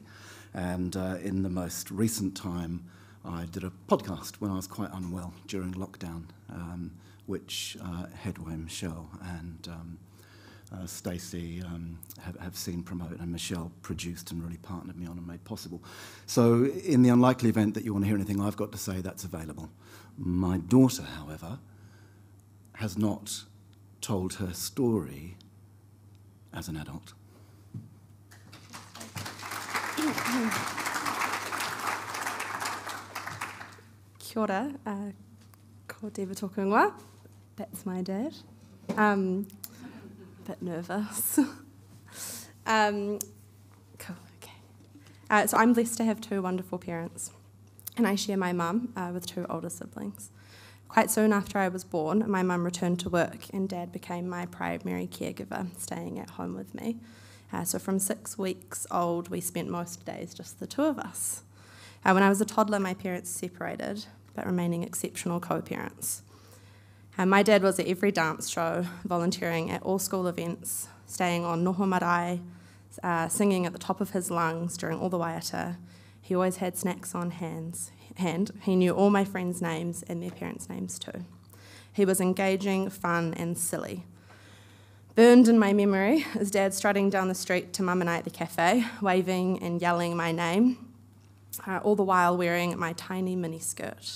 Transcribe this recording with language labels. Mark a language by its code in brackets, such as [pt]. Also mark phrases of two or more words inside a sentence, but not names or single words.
[en] And in the most recent time, I did a podcast when I was quite unwell during lockdown, which Headway Michelle and Stacey have seen promote, and Michelle produced and really partnered me on and made possible. So in the unlikely event that you want to hear anything I've got to say, that's available. My daughter, however, has not told her story as an adult. [mi] Kia ora, ko Diva tōku ingoa. [en] That's my dad. Bit nervous. Cool, okay. So I'm blessed to have two wonderful parents, and I share my mum with two older siblings. Quite soon after I was born, my mum returned to work, and Dad became my primary caregiver, staying at home with me. So from 6 weeks old, we spent most days just the two of us. When I was a toddler, my parents separated, but remaining exceptional co-parents. My dad was at every dance show, volunteering at all school events, staying on [mi] noho marae, [en] singing at the top of his lungs during all the waiata. He always had snacks on hand. He knew all my friends' names and their parents' names too. He was engaging, fun and silly. Burned in my memory is Dad strutting down the street to Mum and I at the cafe, waving and yelling my name, all the while wearing my tiny miniskirt.